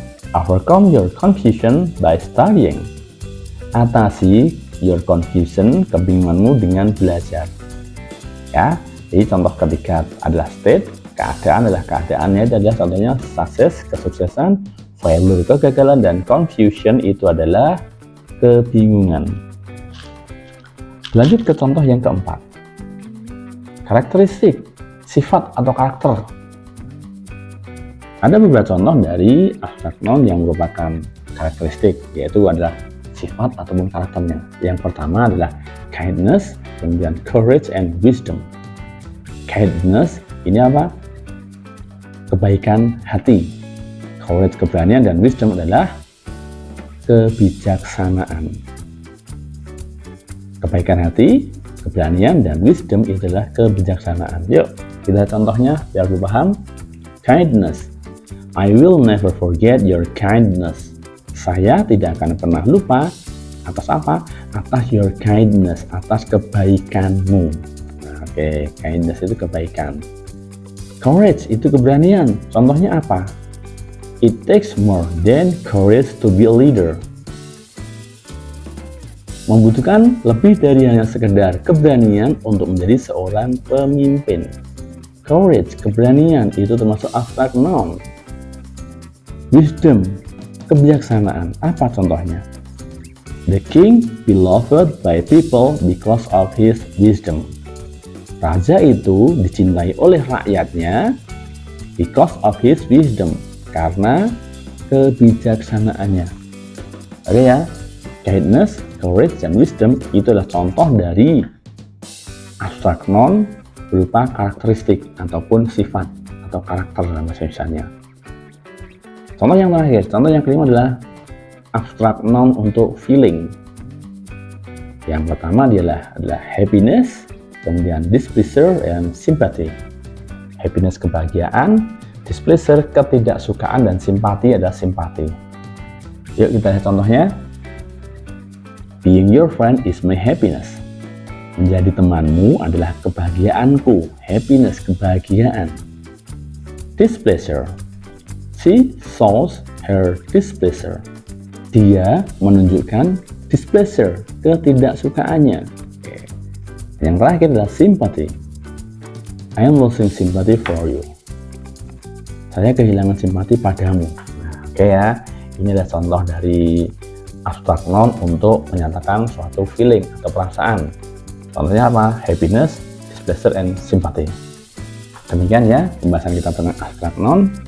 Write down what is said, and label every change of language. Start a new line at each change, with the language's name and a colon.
English: Overcome your confusion by studying.
Indonesian: Atasi
English: your confusion,
Indonesian: kebingunganmu dengan belajar. Ya, jadi contoh ketiga adalah state. Keadaan adalah keadaannya, itu adalah contohnya success, kesuksesan, failure, kegagalan, dan confusion itu adalah kebingungan. Lanjut ke contoh yang keempat. Karakteristik, sifat atau karakter. Ada beberapa contoh dari abstrak noun yang merupakan karakteristik, yaitu adalah sifat ataupun karakternya. Yang pertama adalah kindness, kemudian courage and wisdom. Kindness ini apa? Kebaikan hati. Courage, keberanian, dan wisdom adalah kebijaksanaan. Kebaikan hati, keberanian, dan wisdom itu adalah kebijaksanaan. Yuk, kita contohnya biar lu paham. Kindness.
English: I will never forget your kindness.
Indonesian: Saya tidak akan pernah lupa atas apa? Atas
English: your kindness,
Indonesian: atas kebaikanmu. Nah, oke, kindness itu kebaikan. Courage itu keberanian. Contohnya apa?
English: It takes more than courage to be a leader.
Indonesian: Membutuhkan lebih dari hanya sekedar keberanian untuk menjadi seorang pemimpin. Courage, keberanian, itu termasuk abstrak noun. Wisdom, kebijaksanaan. Apa contohnya?
English: The king beloved by people because of his wisdom.
Indonesian: Raja itu dicintai oleh rakyatnya
English: because of his wisdom,
Indonesian: karena kebijaksanaannya. Oke ya, kindness, courage, dan wisdom itu adalah contoh dari abstrak noun berupa karakteristik ataupun sifat atau karakter dalam bahasa Indonesia. Contoh yang terakhir, contoh yang kelima adalah abstrak noun untuk feeling. Yang pertama adalah happiness, kemudian displeasure and sympathy. Happiness kebahagiaan, displeasure ketidaksukaan, dan simpati adalah simpati. Yuk kita lihat contohnya.
English: Being your friend is my happiness.
Indonesian: Menjadi temanmu adalah kebahagiaanku. Happiness, kebahagiaan. Displeasure.
English: She shows her displeasure.
Indonesian: Dia menunjukkan displeasure, ketidaksukaannya. Yang terakhir adalah sympathy.
English: I am losing sympathy for you.
Indonesian: Saya kehilangan simpati padamu. Nah, oke ya, ini adalah contoh dari abstrak noun untuk menyatakan suatu feeling atau perasaan. Contohnya apa? Happiness, displeasure, and sympathy. Demikian ya pembahasan kita tentang abstrak noun.